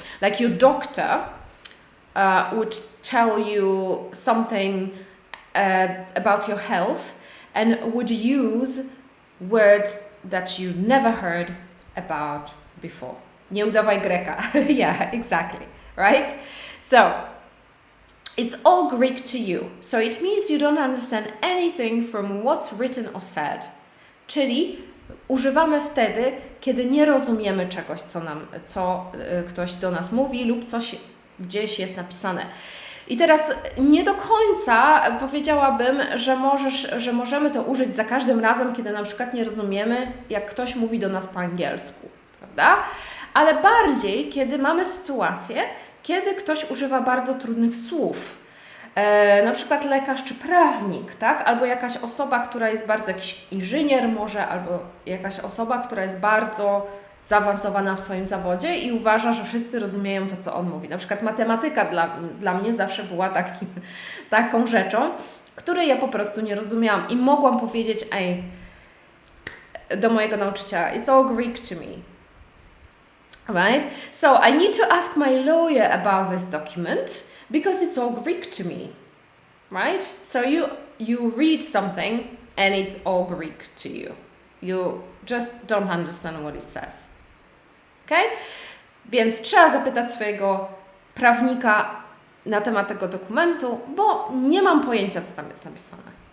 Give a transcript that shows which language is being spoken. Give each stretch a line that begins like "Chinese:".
English: Like your doctor would tell you something about your health and would use words that you never heard about before.
Polish: Nie udawaj Greka.
English: Yeah, exactly, right? So, it's all Greek to you. So it means you don't understand anything from what's written or said.
Polish: Czyli używamy wtedy, kiedy nie rozumiemy czegoś, co ktoś do nas mówi lub coś gdzieś jest napisane. I teraz nie do końca powiedziałabym, że możemy to użyć za każdym razem, kiedy na przykład nie rozumiemy, jak ktoś mówi do nas po angielsku, prawda? Ale bardziej, kiedy mamy sytuację, kiedy ktoś używa bardzo trudnych słów. Na przykład lekarz czy prawnik, tak? Albo jakaś osoba, która jest bardzo, jakiś inżynier może, albo jakaś osoba, która jest bardzo zaawansowana w swoim zawodzie i uważa, że wszyscy rozumieją to, co on mówi. Na przykład matematyka dla mnie zawsze była taką rzeczą, której ja po prostu nie rozumiałam i mogłam powiedzieć do mojego nauczyciela,
English: it's all Greek to me. Right? So I need to ask my lawyer about this document because it's all Greek to me. Right? So you read something and it's all Greek to you. You just don't understand what it says. Okay?
Polish: Więc trzeba zapytać swojego prawnika na temat tego dokumentu, bo nie mam pojęcia, co tam jest napisane.